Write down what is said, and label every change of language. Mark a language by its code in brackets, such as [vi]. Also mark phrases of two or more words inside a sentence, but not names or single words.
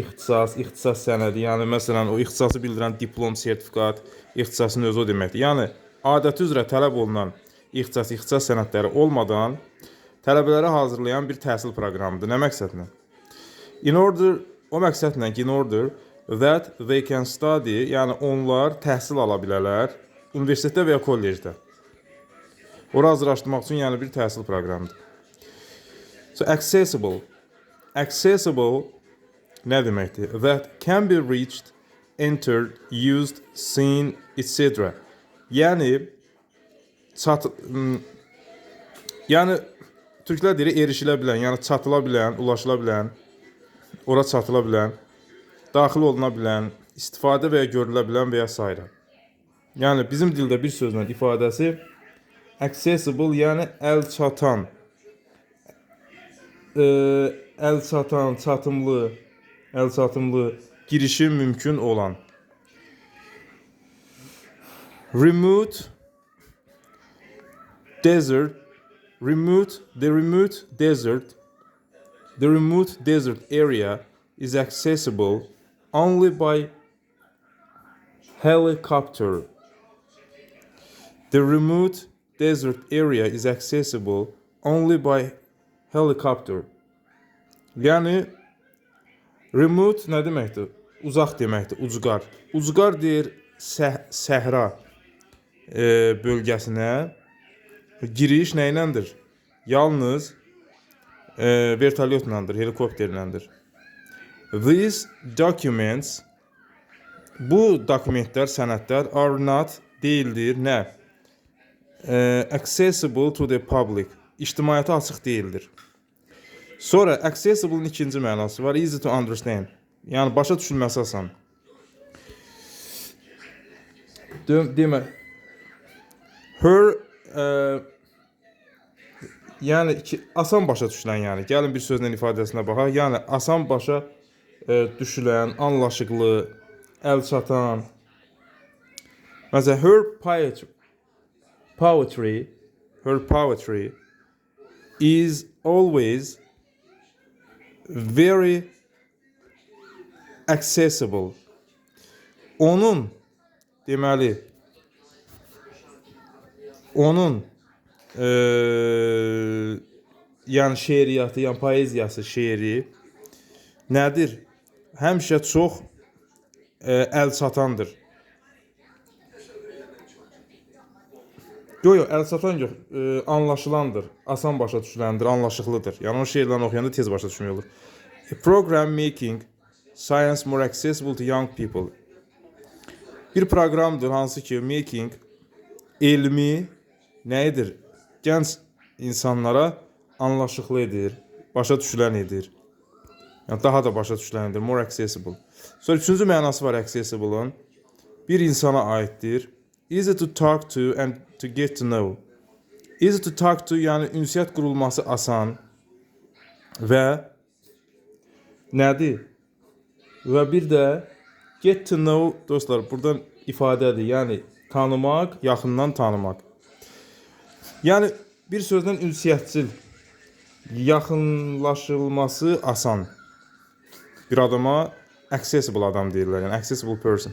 [az] İxtisas sənədi. Yəni məsələn o ixtisası bildirən diplom, sertifikat, ixtisasın özü o deməkdir. Yəni adəti üzrə tələb olunan ixtisas sənədləri olmadan tələbələri hazırlayan bir təhsil proqramıdır. Nə məqsədlə? O məqsədlə ki, [en] in order that they can study, [az] yəni onlar təhsil ala bilərlər universitetdə və ya kollecdə. Ora hazırlaşdırmaq üçün yəni bir təhsil proqramıdır. [en] So accessible. Accessible [az] nə deməkdir? [en] That can be reached, entered, used, seen, etc. [az] Yəni türklər deyir erişilə bilən, yəni çatıla bilən, ulaşıla bilən, ora çatıla bilən, daxil oluna bilən, istifadə və ya görülə bilən və ya s. Yəni bizim dildə bir sözlə ifadəsi accessible, yəni əlçatan, çatımlı, girişi mümkün olan. [en] Remote desert area is accessible only by helicopter. The remote desert area is accessible only by helicopter. [az] Yəni remote nə deməkdir? Uzaq deməkdir, ucqar. Ucqar deyir səhra bölgəsinə giriş nə iləndir? Yalnız vertolyotlandır, helikopterləndir. [en] These documents, [az] bu dokumentlər, sənədlər [en] are not [az] deyildir, nə? [en] Accessible to the public, [az] ictimaiyyata açıq deyildir. Sonra accessible'ın ikinci mənası var, [en] easy to understand, [az] yəni başa düşülməsi asan. Demə, yəni asan başa düşülən, yəni gəlin bir sözlə ifadəsinə baxaq. Yəni asan başa düşülən, anlaşıqlı, əl çatan. Məsələn, [en] her poetry is always very accessible. [az] Onun deməli yəni şeiriyyatı, yəni poeziyası, şeiri nədir? Həmişə çox əl çatandır. Yox, əl çatan yox, anlaşılandır, asan başa düşüləndir, anlaşıqlıdır. Yəni o şeirlərini oxuyanda tez başa düşmək olur. [en] A program making science more accessible to young people. [az] Bir proqramdır hansı ki making elmi nə edir? Gənc insanlara anlaşıqlı edir, başa düşülən edir. Yəni daha da başa düşülən edir, [en] more accessible. [az] Sonra üçüncü mənası var accessible'ın. Bir insana aiddir. [en] Easy to talk to and to get to know. Easy to talk to, [az] yəni ünsiyyət qurulması asan və nədir? Və bir də [en] get to know, [az] dostlar, buradan ifadədir. Yəni tanımaq, yaxından tanımaq. Yəni bir sözlə ünsiyyətçil, yaxınlaşılması asan. Bir adama accessible adam deyirlər, yəni [en] accessible person.